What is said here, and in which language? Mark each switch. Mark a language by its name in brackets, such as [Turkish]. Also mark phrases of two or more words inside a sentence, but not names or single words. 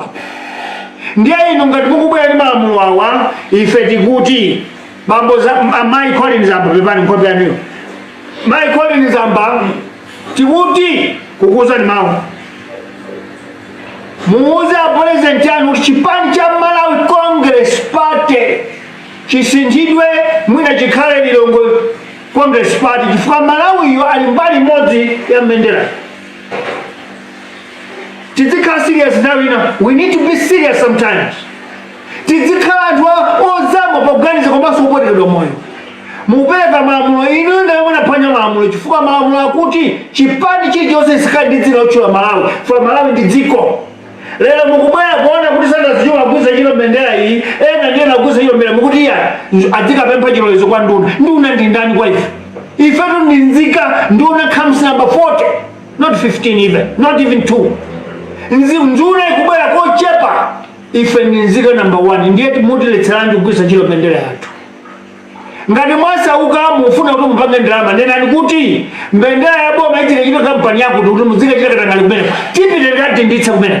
[Nyanja] Ndiye ino ngati mukubwera ndi malamulo awa ife tikuti bambo za Mai Colin Zamba pepani nkhope yaniyo Mai Colin Zamba tikuti kukuza ni mawu muuze president yanu chipani cha Malawi Congress Party chisinjidwe mwina chikhale lilongo Congress Party chifukwa Malawi yo ali mbali modzi ya mbendera. [English] Tizikhala serious now, we need to be serious sometimes. [Nyanja] Tizikhala anthu ozama pakuganiza komanso kupotekedwa moyo. Mupereka malamulo inu ndaona phwanya malamulo chifukwa malamulo akuti chipani chilichonse sikhale ndi dzina lotchula Malawi, for Malawi ndi dziko. Lero mukubwera kuona kuti sandazichula kuguza chilo mbendera iyi, ena ndiye naguza chilo mbendera mukuti iya adzikapempha chilolezo kwa nduna ndi ndani kwa ife. Ifetu ndi nzika nduna [English] comes number 40, not 15 even, not even 2. [Nyanja] Nduna ikubwera kochepa, ife ndi nzika number 1, ndiye mutiletserani kuguza chilo mbendera yathu. Ngati mwasauka mufuna kuti mupange ndalama nenani kuti mbendera ya boma ichite chito kampani yako kuti muzike chitakatangali kumeneko tipite tikatinditsa kumeneko.